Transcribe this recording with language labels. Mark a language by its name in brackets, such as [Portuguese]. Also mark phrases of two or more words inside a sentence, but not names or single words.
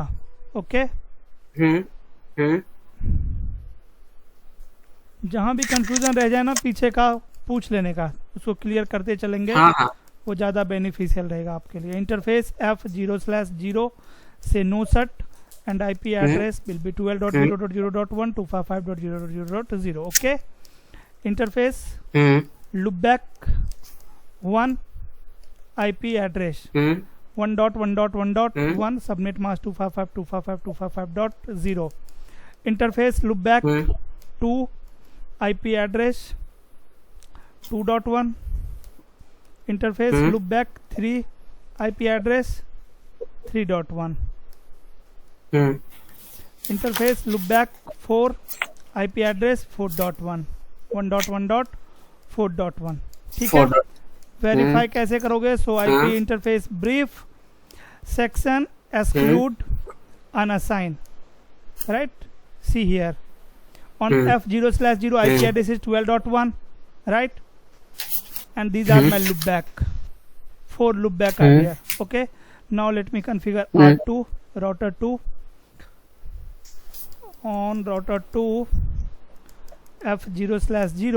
[Hindi] ओके, जहां भी कंफ्यूजन रह जाए ना पीछे का पूछ लेने का, उसको क्लियर करते चलेंगे। वो ज़्यादा बेनिफिशियल रहेगा आपके लिए। इंटरफेस F0/0 से [English] no shut and IP address will be [Hindi] 12.0.0.1 255.0.0.0। [English] ओके, इंटरफेस loopback 1 IP address 1.1.1.1 subnet mask 255.255.255.0 interface loopback 2 IP address 2.1 interface loopback 3 IP address 3.1 interface loopback 4 IP address 4.1 1.1.4.1। [Hindi] ठीक है, [English] वेरीफाई [Hindi] कैसे करोगे? [English] so IP interface brief section exclude unassign, right. see here on F0/0 IP address is 12.1, right, and these are my loopback, 4 loopback are here. Okay, now let me configure R2 router 2 on router 2 F0/0.